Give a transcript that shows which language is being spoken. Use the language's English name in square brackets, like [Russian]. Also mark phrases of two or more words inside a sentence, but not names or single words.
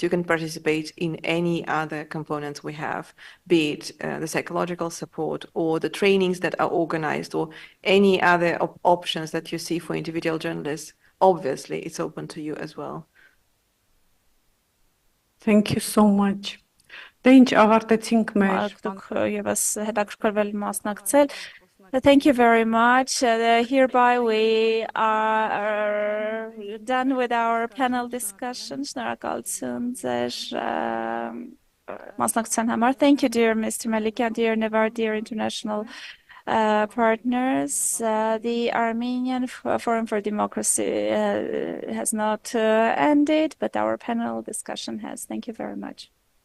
[English] You can participate in any other components we have, be it the psychological support or the trainings that are organized or any other options that you see for individual journalists. Obviously, it's open to you as well. Thank you so much. [Armenian] Դե ինչ ավարտեցինք մեր Դուք եւս հետաքրքրվել մասնակցել. [English] Thank you very much. Hereby we are done with our panel discussion. [Armenian] Շնորհակալություն ձեր մասնակցության համար. [English] Thank you, dear Mr. Malikian, dear Nevar, dear international partners. The Armenian Forum for Democracy has not ended, but our panel discussion has. Thank you very much.